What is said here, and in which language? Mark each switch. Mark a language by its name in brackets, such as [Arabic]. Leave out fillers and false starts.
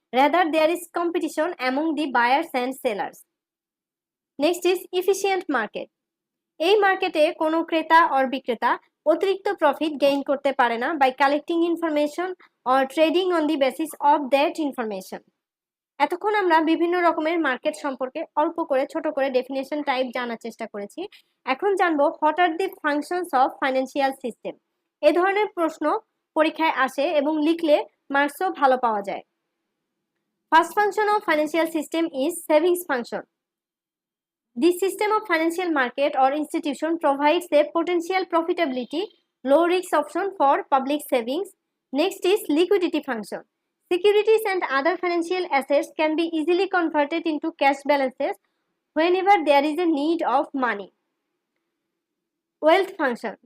[English] Rather, there is competition among the buyers and sellers. Next is efficient market. [Bangla] এই মার্কেটে কোনো ক্রেতা or বিক্রেতা অতিরিক্ত প্রফিট গেইন করতে পারে না [English] by collecting information or trading on the basis of that information. [Bangla] এতক্ষণ আমরা বিভিন্ন রকমের মার্কেট সম্পর্কে অল্প করে ছোট করে ডেফিনেশন টাইপ জানার চেষ্টা করেছি। এখন জানবো [English] What are the functions of financial system. [Bangla] এই ধরনের প্রশ্ন পরীক্ষায় আসে এবং লিখলে মার্কসও ভালো পাওয়া যায়। [English] First function of financial system is savings function. This system of financial market or institution provides a potential profitability, low risk option for public savings. Next is liquidity function. Securities and other financial assets can be easily converted into cash balances whenever there is a need of money. Wealth function.